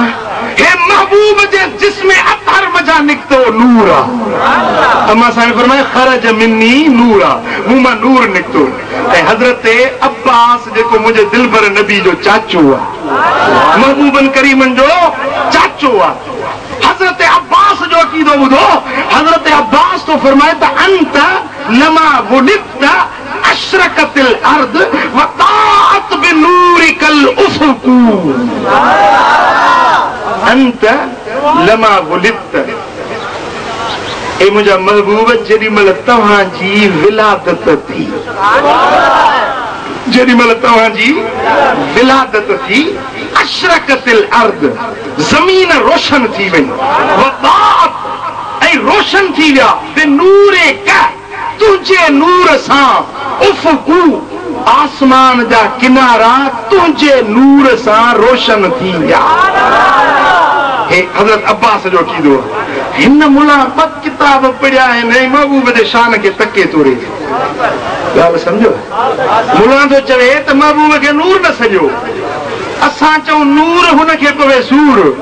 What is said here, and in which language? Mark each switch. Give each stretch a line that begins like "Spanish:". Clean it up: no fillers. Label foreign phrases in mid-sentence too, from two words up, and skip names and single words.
Sindhi: हे महबूब जे जिस्म अतहर मजा निकतो नूर अम्मा साईं फरमाए
Arabic: خرج مني نورا
Sindhi: मूं मां नूर निकतो ऐं हज़रत अब्बास जेको मुंहिंजे दिलबर नबी जो चाचो आहे महबूबन करीमन जो चाचो आहे हज़रत अब्बास जो अक़ीदो ॿुधो हज़रत अब्बास तो फरमाए त
Arabic: أنت لما ولدت أشرقت الأرض وضاءت بنورك الأفق أنت لما ولدت
Sindhi: ए मुंहिंजा महबूब जेॾी महिल तव्हांजी विलादत थी जेॾी महिल तव्हांजी विलादत थी
Arabic: أشرقت الأرض
Sindhi: ज़मीन रोशन थी वई वताअत ऐं रोशन थी विया बिनूरे का तुंहिंजे नूर सां उफ़क़ू आसमान जा किनारा तुंहिंजे नूर सां रोशन थी विया हे हज़रत अब्बास जो कीदो हिन मुला ॿ किताब पढ़िया आहिनि महबूब जे शान खे तके तोड़े ॻाल्हि सम्झो मुला थो चवे त महबूब खे नूर न सॼो असां चऊं नूर हुनखे पवे सूर